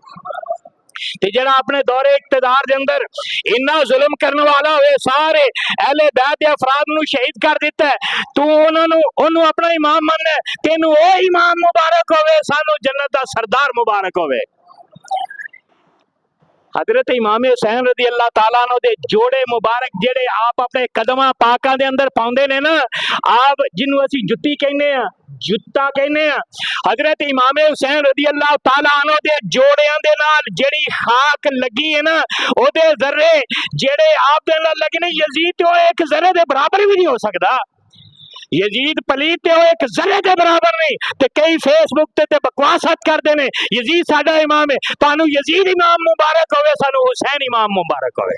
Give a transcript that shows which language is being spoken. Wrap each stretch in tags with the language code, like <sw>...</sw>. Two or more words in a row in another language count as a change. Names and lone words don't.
<pa>تے جیہڑا اپنے دور اقتدار دے اندر اینا ظلم کرن والا ہووے، سارے اہل بیت دے افراد نوں شہید کر دتا اے، توں اوہنوں اپنا امام منناں، تینوں اوہ امام مبارک ہووے، سانوں جنت دا سردار مبارک ہووے. حضرت امام حسین</pa> <ar>رضي الله تعالى عنه</ar> <pa>دے جوڑے مبارک جیہڑے آپ اپنے قدماں پاکاں دے اندر پاؤندے نیں ناں، آپ جنہوں اسیں جتی کہنے آں، جتا کہنے آں، حضرت امام حسین</pa> <ar>رضي الله تعالى عنه</ar> <pa>دے جوڑیاں دے نال جیہڑی خاک لگی اے ناں، اوہدے ذرے جیہڑے آپ دے نال لگے نیں، یزید تے اک ذرے دے برابر وی نہیں ہو سکدا. یزید پلید تے اک ذرے دے برابر نہیں. تے کئی فیس بک تے بکواس کردے نیں یزید ساڈا امام اے، تہانوں یزید امام مبارک ہووے، سانوں حسین امام مبارک ہووے.</pa>